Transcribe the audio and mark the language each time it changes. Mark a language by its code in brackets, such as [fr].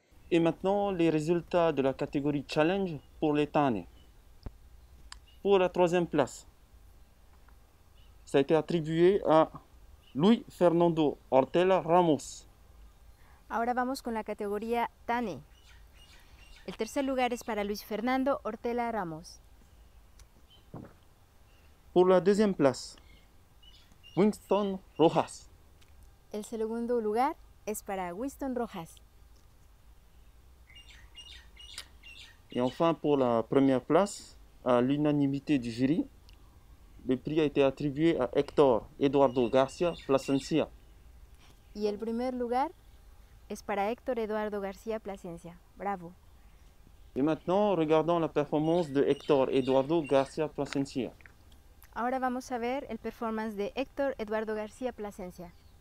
[fr] Et maintenant, les résultats de la catégorie Challenge pour les Tane. Pour la troisième place, ça a été attribué à Luis Fernando Ortela Ramos. [es] Ahora vamos con la categoría Tane. El tercer lugar es para Luis Fernando Ortela Ramos. [fr] Pour la deuxième place, Winston Rojas. [es] El segundo lugar es para Winston Rojas. [fr] Et enfin, pour la première place, à l'unanimité du jury, le prix a été attribué à Héctor Eduardo García Plasencia. [es] Y el primer lugar es para Héctor Eduardo García Plasencia. [fr] Bravo. Et maintenant, regardons la performance de Héctor Eduardo García Plasencia. [es] Ahora vamos a ver el performance de Héctor Eduardo García Plasencia.